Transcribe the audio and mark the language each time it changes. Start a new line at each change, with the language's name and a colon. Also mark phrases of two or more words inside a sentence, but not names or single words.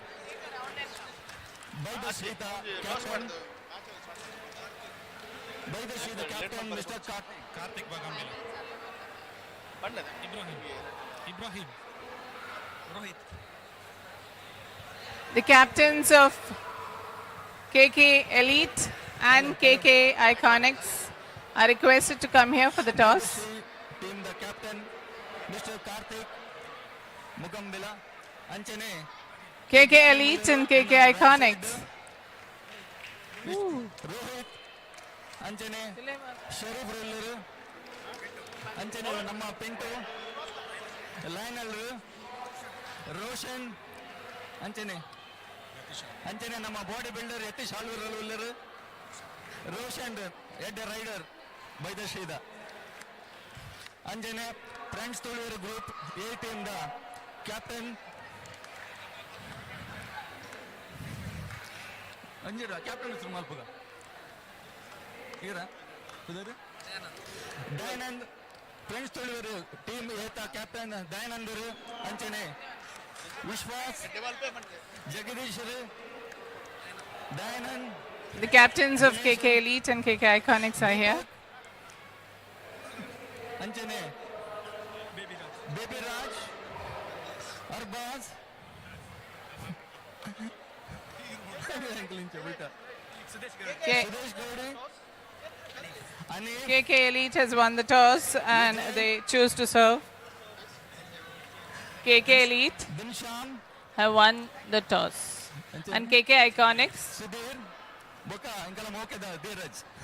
Tulu: ಬೈದಶ್ರೀತ ಕ್ಯಾಪ್ಟನ್ ಮಿಸ್ಟರ್ ಕಾರ್ತಿಕ್ ಬಾಗಂಬಿಲ ಇಬ್ರಾಹಿಂ ರೋಹಿತ್.
English: The captains of KK Elite and KK Iconics are requested to come here for the toss. Team the captain Mr.
Tulu: Karthik Mugambila Anchane
English: KK Elite and KK Iconics.
Tulu: Rohit Anchane Sharif Roller Anchane Namma Pinto Lionel Roshan Anchane ನಮ್ಮ
English: body builder
Tulu: ಯತೀಶ್ ಆಳ್ವರ್ ರೋಷನ್ ಎಡ್ ರೈಡರ್ ಬೈದಶ್ರೀದ ಅಂಜನೆ ಫ್ರೆಂಡ್ಸ್ ತುಳುವೇರು
English: group A team
Tulu: ದ ಕ್ಯಾಪ್ಟನ್ ಅಂಜಿರ ಕ್ಯಾಪ್ಟನ್ ಹೆಸರು ಮಲ್ಪಗ ಈಗ ದಯಾನಂದ್ ಫ್ರೆಂಡ್ಸ್ ತೊಳಿವರು ಟೀಮ್ ಏತ ಕ್ಯಾಪ್ಟನ್ ದಯಾನಂದರು ಅಂಚನೆ ವಿಶ್ವಾಸ್ ಜಗದೀಶರು ದಯಾನಂದ್.
English: The captains of KK Elite and KK Iconics are here.
Tulu: ಅಂಚನೆ ಬೇಬಿ ರಾಜ್ ಅರ್ಬಾಜ್ ಸುದೇಶ್ ಗೌಡಿ ಅನಿಲ್.
English: KK Elite has won the toss and they choose to serve. KK Elite ದಿನ್ಶಾನ್ have won the toss. And KK Iconics
Tulu: ಸುಧೀರ್ ಬೊಕ್ಕ ಇಂಕಲ ಮೋಕೆದ ಧೀರಜ್.